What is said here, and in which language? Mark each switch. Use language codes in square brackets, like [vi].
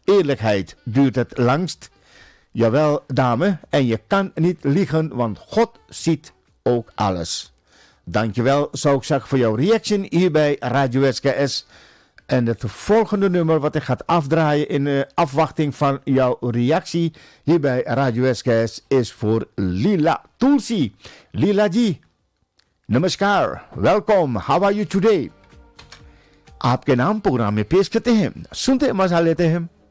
[nl] Eerlijkheid duurt het langst. Jawel, dame, en je kan niet liegen, want God ziet ook alles. Dankjewel, zou ik zeggen, voor jouw reaction hier bij Radio SKS. En het volgende nummer wat ik ga afdraaien in afwachting van jouw reactie hier bij Radio SKS is voor Lila Tulsi. [en] Lila ji, namaskar, welkom, how are you today? [hi] आपके नाम programme में पेश करते हैं, सुनते मजा लेते हैं.